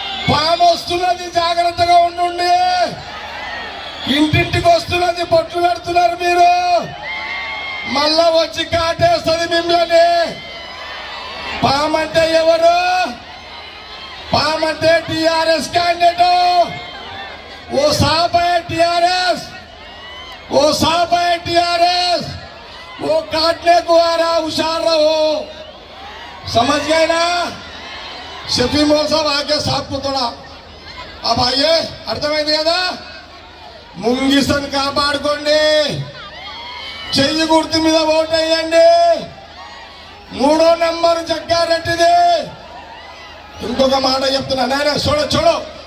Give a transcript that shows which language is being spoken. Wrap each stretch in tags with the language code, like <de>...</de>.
<te>పాము వస్తున్నది, జాగ్రత్తగా ఉండండి। ఇంటింటికి వస్తున్నది, బొట్లు పెడుతున్నారు మీరు, మళ్ళా వచ్చి కాటేస్తుంది మిమ్మల్ని। పామంటే ఎవరు? పామంటే టిఆర్ఎస్ कैंडिडेट।</te> <hi>वो सांप है टीआरएस, वो सांप है टीआरएस, वो काटने को आ रहा, होशियार रहो। समझ गए ना? शफी मोल साहब आके सांप को तोड़ा। अब आइए,</hi> <te>అర్థమైంది కదా? ముంగిసన్ కాపాడుకోండి, చెయ్యి గుర్తు మీద ఓటు వేయండి। 3వ నెంబర్ జగ్గారెడ్డిది। ఇంకొక మాట చెప్తున్నా, నాయన చూడో</te>